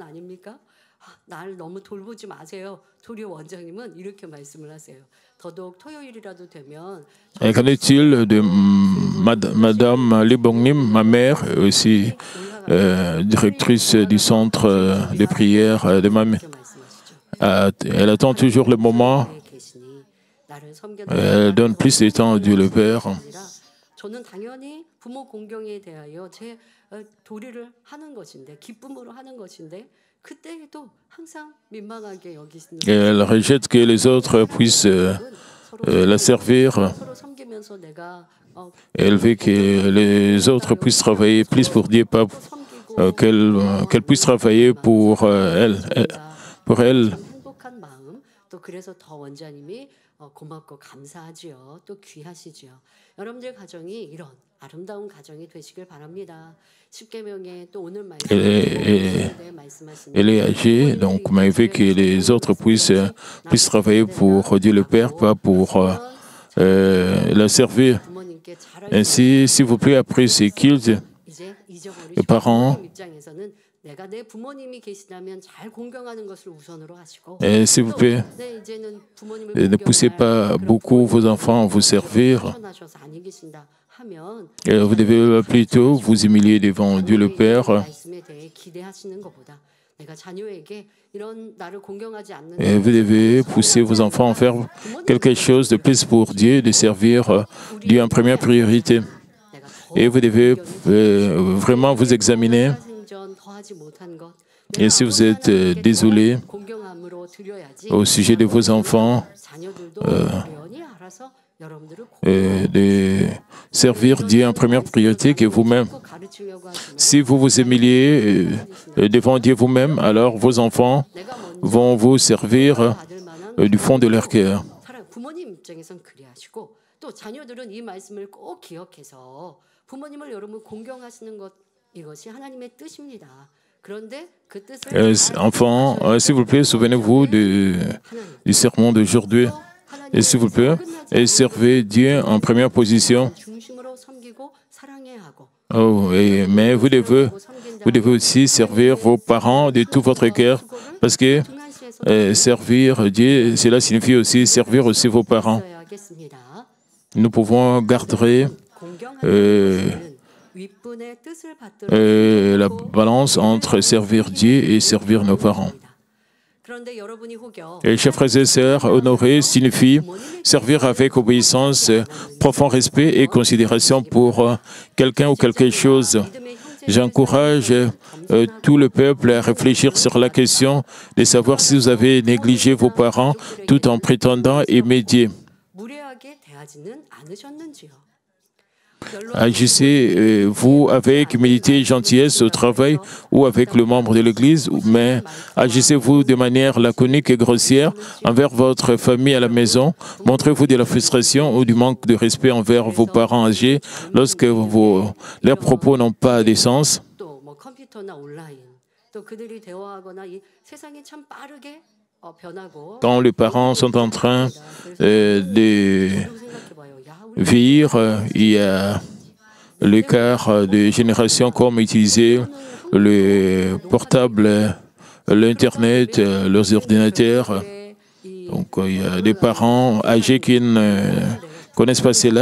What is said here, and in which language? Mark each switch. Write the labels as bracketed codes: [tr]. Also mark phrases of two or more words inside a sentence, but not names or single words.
[fr] Et qu'en est-il de Madame Libongnim, ma mère, aussi directrice du centre de prière de ma mère? Elle attend toujours le moment, elle donne plus de temps à Dieu le Père. [ko] 저는 당연히 부모 공경에 대하여 제 도리를 하는 것인데 기쁨으로 하는 것인데 그때에도 항상 민망하게 여기시는 [fr] Elle rejette que les autres puissent la servir. [ko] 서로 섬기면서 내가 [fr] Elle veut que les autres puissent travailler plus pour Dieu, pas qu'elle puisse travailler pour elle. Pour elle. [ko] 참 행복한 마음 또 그래서 더 원장님이 고맙고 감사하지요. 또 귀하시지요. 여러분들 가정이 이런 아름다운 가정이 되시길 바랍니다. 십계명에 또 오늘 [fr] Elle est âgée, donc mais elle veut que les autres puissent travailler pour Dieu le Père, pas pour la servir. [ko] 부모님께 잘 [fr] Ainsi, s'il vous plaît, après ces cultes, [ko] 이제 잊어버리시고 [fr] les parents, [ko] 입장에서는 내가 내 부모님이 계시다면 잘 공경하는 것을 우선으로 하시고 [fr] s'il vous plaît, [ko] 네, 이제는 부모님을 [fr] ne poussez pas beaucoup vos enfants à vous servir. [ko] 하셔서 아니 계신다 하면 [fr] Vous devez plutôt vous humilier devant Dieu le Père. [ko] 말씀에 대해 기대하시는 것보다 내가 자녀에게 이런 나를 공경하지 않는 [fr] Et vous devez pousser vos enfants à faire quelque chose de plus pour Dieu, de servir Dieu en première priorité. Et vous devez vraiment vous examiner. [ko] 생전 더하지 못한 것 [fr] Et si vous êtes désolé [ko] 공경함으로 드려야지 [fr] au sujet de vos enfants, [ko] 자녀들도 어련히 알아서 여러분들을 [fr] de servir Dieu en première priorité que vous-même. [ko] 꼭 가르치려고 하시면 [fr] Si vous vous humiliez devant Dieu vous-même, alors vos enfants [ko] 내가 먼저 [fr] vont vous servir [ko] 받을 만한 [fr] du fond de leur cœur. [ko] 부모님 입장에선 그리하시고 또 자녀들은 이 말씀을 꼭 기억해서 부모님을 여러분 공경하시는 것 이것이 하나님의 뜻입니다. 그런데 그 뜻을 [fr] Enfants, s'il vous plaît, souvenez-vous du sermon d'aujourd'hui. Et s'il vous plaît, servez Dieu en première position. [ko] 중심으로 섬기고 사랑해야 하고 [fr] Mais vous devez aussi servir vos parents de tout votre cœur. Parce que servir Dieu, cela signifie aussi servir aussi vos parents. [ko] 하겠습니다. [fr] Nous pouvons garder [ko] 윗분의 뜻을 받들어 [fr] la balance entre servir Dieu et servir nos parents. [ko] 그런데 여러분이 혹여 [fr] Et chers frères et sœurs, honorer signifie servir avec obéissance, profond respect et considération pour quelqu'un ou quelque chose. J'encourage tout le peuple à réfléchir sur la question de savoir si vous avez négligé vos parents tout en prétendant aimer Dieu. [ko] 무례하게 대하지는 않으셨는지요? [fr] Agissez-vous avec humilité et gentillesse au travail ou avec le membre de l'Église, mais agissez-vous de manière laconique et grossière envers votre famille à la maison? Montrez-vous de la frustration ou du manque de respect envers vos parents âgés lorsque leurs propos n'ont pas de sens? [ko] 또 뭐 컴퓨터나 온라인 또 그들이 대화하거나 이 세상이 참 빠르게 변하고 [fr] Quand les parents sont en train de [ko] 생각해봐요. 야, 우리 [fr] vieillir, il y a l'écart de génération, comme utiliser le portable, l'Internet, leurs ordinateurs. Donc, il y a des parents âgés qui ne connaissent pas cela.